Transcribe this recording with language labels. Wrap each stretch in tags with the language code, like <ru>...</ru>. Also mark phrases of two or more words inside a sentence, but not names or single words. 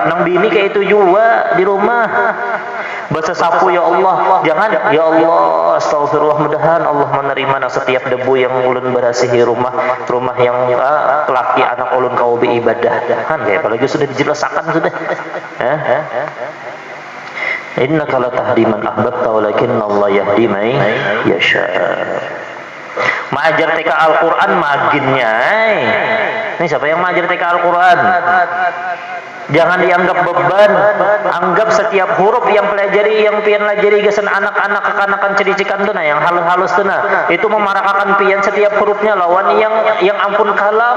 <bjn>Nang bini kayak itu juga di rumah bahasa sapu</bjn> <ar>يا الله</ar> <bjn>jangan</bjn> <ar>يا الله</ar> <bjn>astagfirullah mudahan Allah menerima setiap debu yang ulun berasihi rumah yang laki anak ulun kau beribadah kan kayak apalagi sudah dijelaskan sudah</bjn> <ar>إنك لا تهدي من أحببت ولكن الله يهدي من يشاء.</ar> <bjn>Mengajar TK Al-Quran maginnya.</bjn> <id>Ini siapa yang mengajar TK Al-Quran? Jangan dianggap beban.</id> <bjn>Anggap setiap huruf yang pian pelajari gesan anak-anak kekanakan cericikan tuh nah, yang halus-halus tuh nah, itu memarakakan pian setiap hurufnya lawan yang ampun kalam.</bjn>